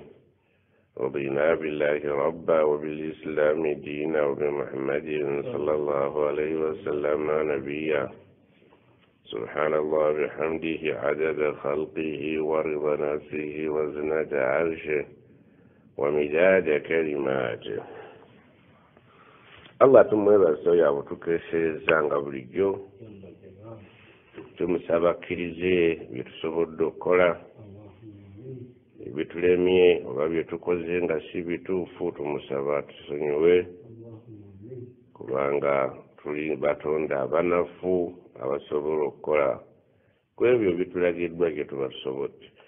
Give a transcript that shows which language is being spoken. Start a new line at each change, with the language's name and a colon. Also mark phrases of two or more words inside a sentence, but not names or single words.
Arabic: رضينا بالله ربا وبالإسلام دينا وبمحمد صلى الله عليه وسلم نبيا. سبحان الله بحمده عدد خلقه ورضا نفسه وزنة عرشه ومداد كلماته.
Ganda: الله tumweba soya butukeserezanga bulijjo tumusaba akkirize byetusobodde okukola, ebitulemye oba byetukoze nga si bituufu tumusaba tusonyiwe, kubanga tuli batonda abanafu abasobola okukola ku ebyo bitulagiddwa gye tuba tusobodde.